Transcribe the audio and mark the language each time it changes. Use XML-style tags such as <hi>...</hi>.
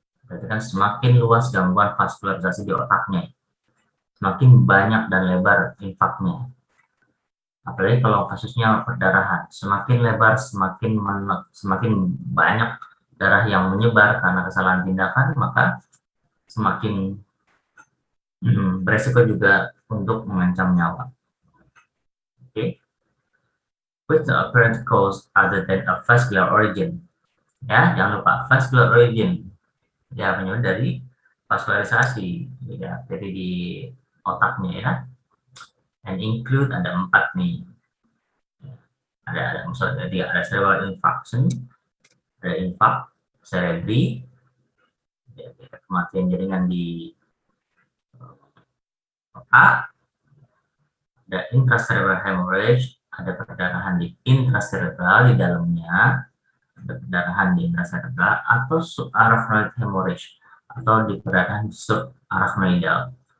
<id>Berarti kan semakin luas gangguan vaskularisasi di otaknya, semakin banyak dan lebar infaknya. Apalagi kalau kasusnya perdarahan, semakin lebar, semakin banyak darah yang menyebar karena kesalahan tindakan, maka semakin beresiko juga untuk mengancam nyawa.</id> <en>Oke, with the apparent cause other than a vascular origin.</en> <id>Ya, jangan lupa vascular origin. Ya, penyebab dari vaskularisasi, ya, jadi di otaknya ya.</id> <en>And include</en> <id>ada 4 nih. Ada misalnya ada cerebral infarction, ada infark cerebri, ya, kematian jaringan di otak, ada intracerebral hemorrhage, ada perdarahan di intracerebral di dalamnya, ada perdarahan di intracerebral atau subarachnoid hemorrhage atau di perdarahan subarachnoidal.</id>